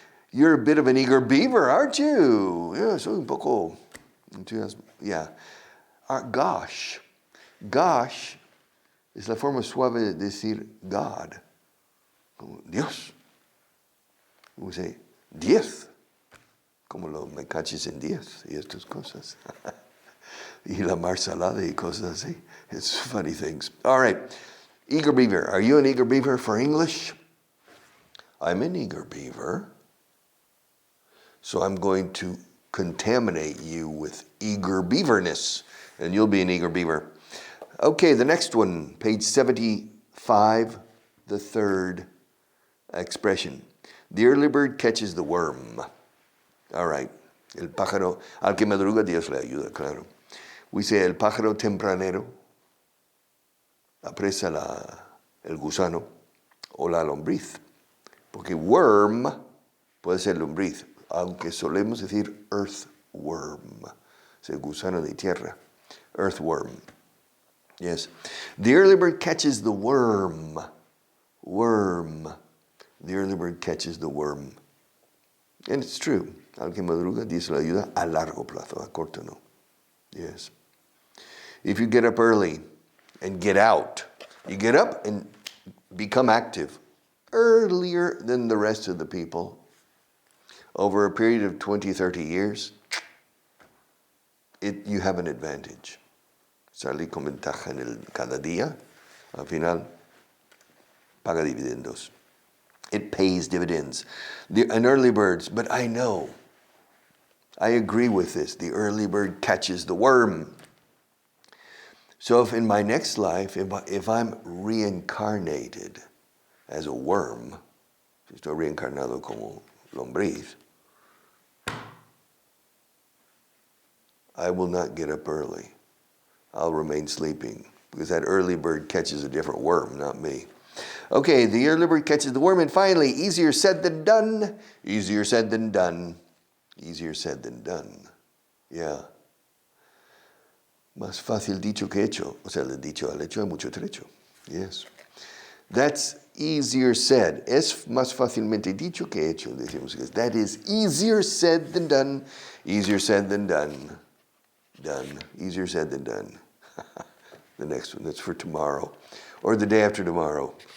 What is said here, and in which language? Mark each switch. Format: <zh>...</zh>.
<en>You're a bit of an eager beaver, aren't you?</en> <es>Yeah, soy un poco entusiasmo. Yeah. Gosh. Gosh es la forma suave de decir God. Como Dios. We say 10. Como lo me caches en 10 y estas cosas. Y la mar salada y cosas así.</es> <en>It's funny things. All right. Eager beaver. Are you an eager beaver for English? I'm an eager beaver. So I'm going to contaminate you with eager beaverness, and you'll be an eager beaver. Okay, the next one, page 75, the third expression. The early bird catches the worm. All right.</en> <es>El pájaro, al que madruga Dios le ayuda, claro. We say el pájaro tempranero apresa el gusano o la lombriz. Porque worm puede ser lombriz, aunque solemos decir earthworm, es el gusano de tierra, earthworm.</es> <en>Yes. The early bird catches the worm. Worm. The early bird catches the worm. And it's true.</en> <es>Al que madruga, Dios le ayuda a largo plazo, a corto no.</es> <en>Yes. If you get up early and get out, you get up and become active earlier than the rest of the people, over a period of 20, 30 years, you have an advantage.</en> <es>Salí con ventaja cada día, al final, paga dividendos.</es> <en>It pays dividends. An early bird, but I know, I agree with this, the early bird catches the worm. So if in my next life, if I'm reincarnated as a worm,</en> <es>si estoy reencarnado como lombriz,</es> <en>I will not get up early. I'll remain sleeping because that early bird catches a different worm, not me. Okay, the early bird catches the worm, and finally, easier said than done. Easier said than done. Easier said than done. Yeah.</en> <es>Más fácil dicho que hecho. O sea, del dicho al hecho hay mucho trecho. Yes.</es> <en>That's easier said.</en> <es>Es más fácilmente dicho que hecho. Decimos que</es> <en>that is easier said than done. Easier said than done. Done. Easier said than done. The next one, that's for tomorrow. Or the day after tomorrow.</en>